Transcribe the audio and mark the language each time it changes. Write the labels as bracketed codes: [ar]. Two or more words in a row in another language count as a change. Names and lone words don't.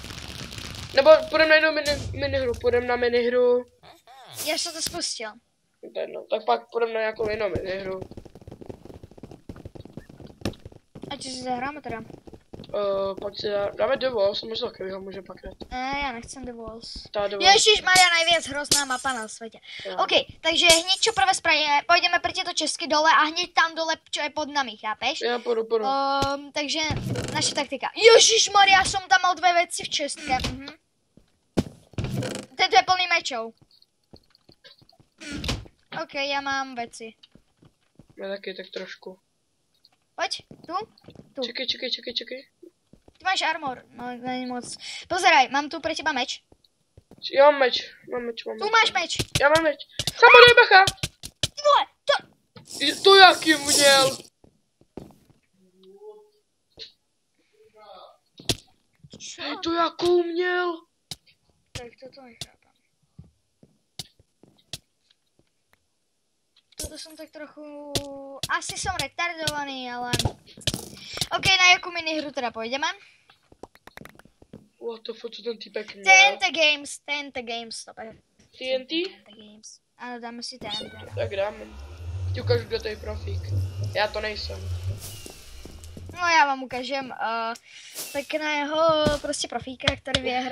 [cs] Nebo půjdeme na jednu minihru, Já jsem to spustil. To je jedno, tak pak půjdeme na nějakou jinou minihru. A co si zahráme teda? Pak si dáme The Walls, možná takovýho můžeme pak dát. Ne, já nechcem The Walls. Ježišmarja, [sk] najviac hrozná mapa na svete. OK, takže hneď čo prvé spravíme, pôjdeme pre tieto česky dole a hneď tam dole, čo je pod nami, chápeš? [cs] Já půjdu. [sk] Takže naša taktika. Ježišmarja, som tam mal 2 veci v čestke. Tento je plný mečov. OK, [cs] já mám veci. Já taky, tak trošku. Pojď, tu. Čekej. Ty máš armor, no není moc. [sk] Pozeraj, mám tu pre teba meč. [cs] Já mám meč. [sk] Tu máš meč. [cs] Já mám meč. Samozřejmě bacha. Ty vole, To jaký měl. [sk] Čo? [cs] To jakou měl. [sk] Tak toto nechápam. Toto som tak trochu... Asi som retardovaný, ale... OK, na jakú minihru teda pôjdeme? [en] What the fuck, [cs] co ten týpek měl? TNT Games, to je. TNT? TNT Games. Ano, dáme si TNT. Tak dáme. Ti ukážu, kdo to je profík. Já to nejsem. [sk] No já vám ukážem pekného prostě profíka, který vyhraje.